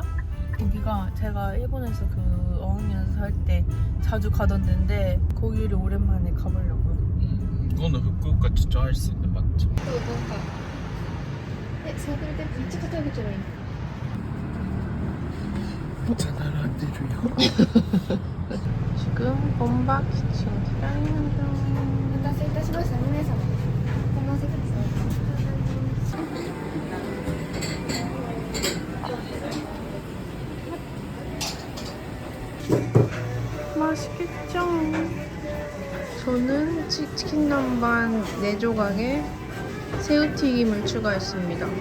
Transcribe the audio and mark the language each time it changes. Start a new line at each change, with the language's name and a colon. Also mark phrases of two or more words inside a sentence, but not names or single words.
Korean: 여기가 제가 일본에서 그 어학연수 할 때 자주 가던 데인데 거기를 오랜만에 가보려고요. 이거는 후쿠오카 진짜 할 수 있는 맛집. 지금 본바 키친 디자인 중.
Japanese: お待たせいたしました。2名様。このお席ですね。
Korean: 맛있겠죠? 저는 치킨 남반 4조각에 새우튀김을 추가했습니다.